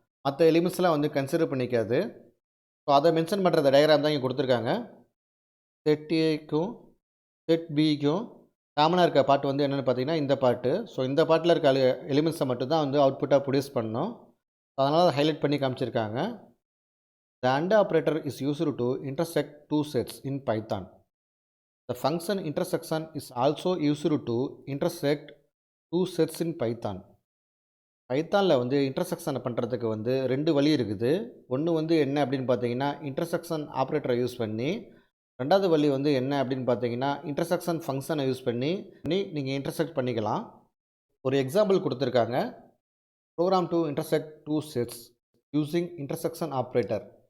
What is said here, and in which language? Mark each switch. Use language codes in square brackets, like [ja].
[ta] மற்ற எலிமெண்ட்ஸ்லாம் வந்து consider பண்ணிக்காது. So அதை மென்ஷன் பண்ணுற டயக்ராம் தான் இங்கே கொடுத்துருக்காங்க. செட் ஏக்கும் செட் பிக்கும் காமனாக இருக்க பார்ட் வந்து என்னென்னு பார்த்தீங்கன்னா இந்த பார்ட்டு. ஸோ இந்த பார்ட்டில் இருக்க எலிமெண்ட்ஸை மட்டும் தான் வந்து அவுட்புட்டாக ப்ரொடியூஸ் பண்ணணும். அதனால் அதை ஹைலைட் பண்ணி காமிச்சிருக்காங்க. [en] The AND operator is used to intersect 2 sets in Python. The function intersection is also used to intersect 2 sets in Python. [ta] பைத்தானில் வந்து இன்டர்செக்ஷனை பண்ணுறதுக்கு வந்து 2 வழி இருக்குது. ஒன்று வந்து என்ன அப்படின்னு பார்த்தீங்கன்னா இன்டர்செக்ஷன் ஆப்ரேட்டரை யூஸ் பண்ணி, ரெண்டாவது வழி வந்து என்ன அப்படின்னு பார்த்தீங்கன்னா இன்டர்செக்ஷன் ஃபங்க்ஷனை யூஸ் பண்ணி நீங்கள் இன்டர்செக்ட் பண்ணிக்கலாம். ஒரு எக்ஸாம்பிள் கொடுத்துருக்காங்க. [en] Program to intersect 2 sets using intersection operator.